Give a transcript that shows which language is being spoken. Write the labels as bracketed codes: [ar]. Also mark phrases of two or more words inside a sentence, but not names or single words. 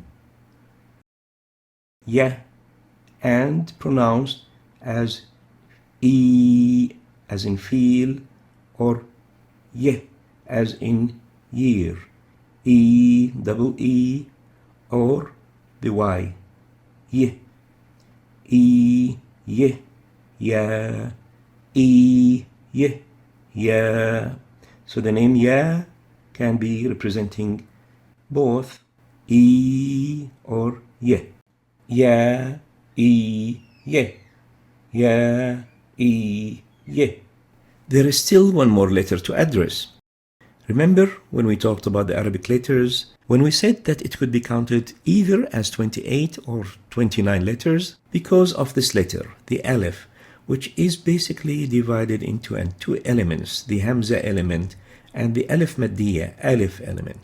[en] ya, and pronounced as e as in feel, or ye as in year, e double e, or the y, ye, e, ye, ya, e, ye, ya. So the name ya can be representing both e or ye. Ya, e, ye. Ya, e, ye. There is still one more letter to address. Remember when we talked about the Arabic letters, when we said that it could be counted either as 28 or 29 letters because of this letter, the alif, which is basically divided into two elements, the hamza element and the alif maddiya, alif element.